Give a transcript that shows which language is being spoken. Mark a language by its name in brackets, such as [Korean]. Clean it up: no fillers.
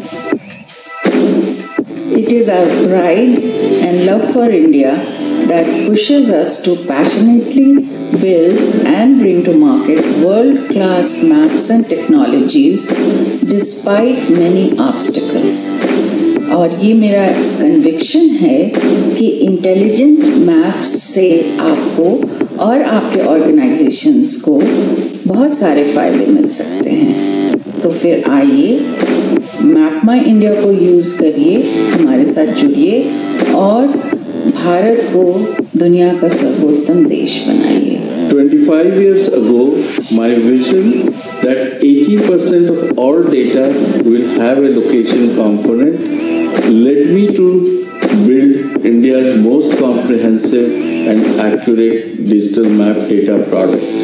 [English] It is our pride and love for India that pushes us to passionately build and bring to market world-class maps and technologies despite many obstacles. [Hindi] और ये मेरा conviction है कि intelligent maps से आपको और आपके organisations को बहुत सारे फायदे मिल सकते हैं। तो फिर आइए मैप माई इंडिया को यूज़ करिए, हमारे साथ जुड़िए और भारत को दुनिया का सर्वोत्तम देश बनाइए। [English] 25 years ago, my vision that 80% of all data will have a location component led me to build India's most comprehensive and accurate digital map data product.